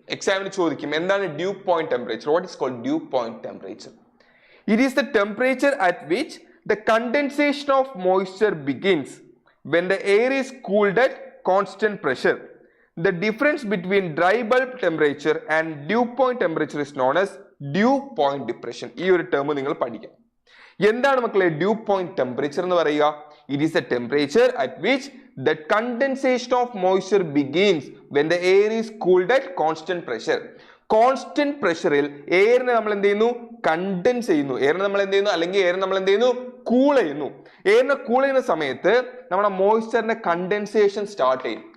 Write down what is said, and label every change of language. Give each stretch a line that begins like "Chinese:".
Malayalam: എക്സാമിന് ചോദിക്കും എന്താണ്
English: Dew point temperature. What is called dew point temperature? It is the temperature at which the condensation of moisture begins when the air is cooled at constant pressure. The difference between dry bulb temperature and dew point temperature is known as dew point depression.
Malayalam: ഈ ഒരു term നിങ്ങൾ പഠിക്കാം. എന്താണ് മക്കളെ due point temperature എന്ന് പറയുക?
English: It is the temperature at which the condensation of moisture begins when the air is cooled at constant pressure.
Malayalam: Constant പ്രഷറിൽ എയറിനെ നമ്മൾ എന്ത് ചെയ്യുന്നു? കണ്ടൻസ് ചെയ്യുന്നു. എയറിനെ നമ്മൾ എന്ത് ചെയ്യുന്നു? അല്ലെങ്കിൽ എയറിനെ നമ്മൾ എന്ത് ചെയ്യുന്നു? കൂൾ ചെയ്യുന്നു. എയറിനെ കൂൾ ചെയ്യുന്ന സമയത്ത് നമ്മുടെ മോയ്സ്ചറിന്റെ കണ്ടൻസേഷൻ സ്റ്റാർട്ട് ചെയ്യും.